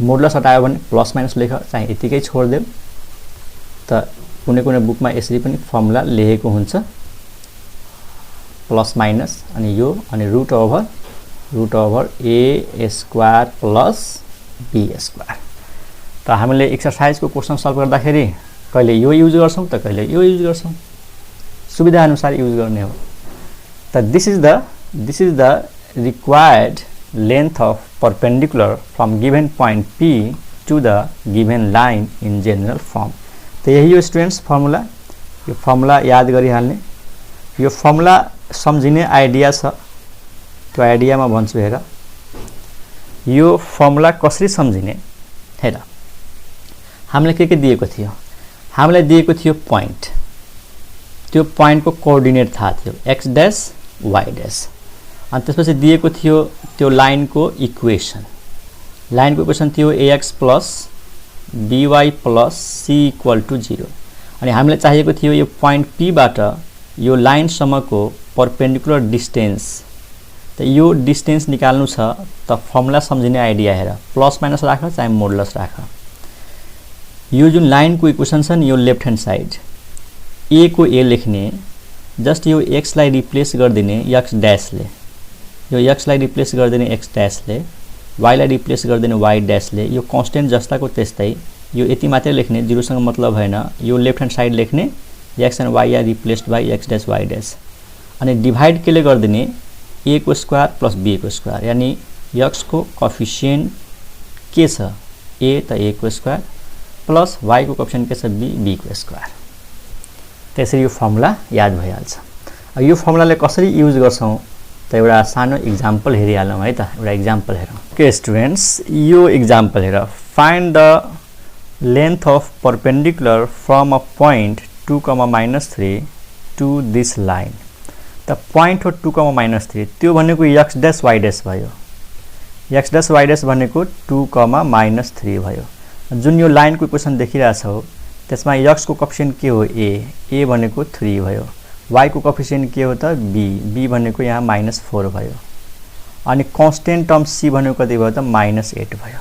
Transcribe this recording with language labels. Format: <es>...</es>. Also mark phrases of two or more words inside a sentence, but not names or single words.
<ne>मोडुलस हटायो भने</ne> <en>plus minus</en> <ne>लेख, चाहिँ यतिकै छोड्दियौ त कुनै कुनै बुकमा यसरी पनि फर्मुला लेखेको हुन्छ</ne> <en>plus minus</en> <ne>अनि यो अनि</ne> <en>root over a square plus b square.</en> <ne>त हामीले एक्सरसाइजको क्वेशन सल्भ गर्दाखेरि कहिले यो युज गर्छौं त कहिले यो युज गर्छौं, सुविधा अनुसार युज गर्ने हो।</ne> <en>त this is the required length of perpendicular from given point p to the given line in general form.</en> <ne>त यही हो स्टुडेन्ट्स फर्मुला, यो फर्मुला याद गरिहाल्ने। यो फर्मुला सम्झिने आइडिया छ, त्यो आइडिया म भन्छु हेर। यो फर्मुला कसरी सम्झिने हेर, हामीले के दिएको थियो, हामीलाई दिएको थियो पॉइंट, त्यो पॉइंटको कोअर्डिनेट थाहा थियो</ne> <en>x dash y dash,</en> <ne>अनि त्यसपछि दिएको थियो त्यो लाइनको इक्वेसन, लाइनको इक्वेसन थियो</ne> <en>ax plus by plus c equal to 0.</en> <ne>अनि हामीलाई चाहिएको थियो यो पॉइंट p बाट यो लाइन सम्मको</ne> <en>perpendicular distance.</en> <ne>त यो डिस्टेंस निकाल्नु छ त फर्मुला सम्झिने आइडिया हेर,</ne> <en>plus minus</en> <ne>राख चाहे मोडुलस राख। यो जुन लाइनको इक्वेसन छ नि यो</ne> <en>left hand side</en> <ne>a को a लेख्ने, जस्ट यो x लाई रिप्लेस गर्दिने</ne> <en>x dash</en> <ne>ले, यो x लाई रिप्लेस गर्दिने</ne> <en>x dash</en> <ne>ले, y लाई रिप्लेस गर्दिने</ne> <en>y dash</en> <ne>ले, यो कांस्टेंट जस्ताको त्यस्तै यो यति मात्रै लेख्ने, जीरो सँग मतलब हैन। यो</ne> <en>left hand side</en> <ne>लेख्ने</ne> <en>x and y are replaced by x dash y dash,</en> <ne>अनि डिवाइड केले गर्दिने a को</ne> <en>square plus b</en> <ne>को स्क्वायर, यानी x को कोएफिशिएन्ट के छ a त a को</ne> <en>square plus y</en> <ne>को कोएफिशिएन्ट के छ b को स्क्वायर। त्यसरी यो फर्मुला याद भइहाल्छ। अब यो फर्मुलाले कसरी युज गर्छौं त एउटा सानो एक्जाम्पल हेरिहालौं है त। एउटा एक्जाम्पल हेरौं। के स्टुडेन्ट्स, यो एक्जाम्पल हेर,</ne> <en>Find the length of perpendicular from a point 2, -3 to this line.</en> <ne>त पॉइंट हो 2, -3, त्यो भनेको</ne> <en>x dash y dash</en> <ne>भयो,</ne> <en>x dash y dash</en> <ne>भनेको 2, -3 भयो। जुन यो लाइनको इक्वेसन देखिरहेछौ त्यसमा x को कोएफिशिएन्ट के हो a भनेको 3 भयो, y को कोएफिशिएन्ट के हो त b भनेको यहाँ -4 भयो, अनि</ne> <en>constant term c</en> <ne>भनेको कति भयो त -8 भयो।</ne>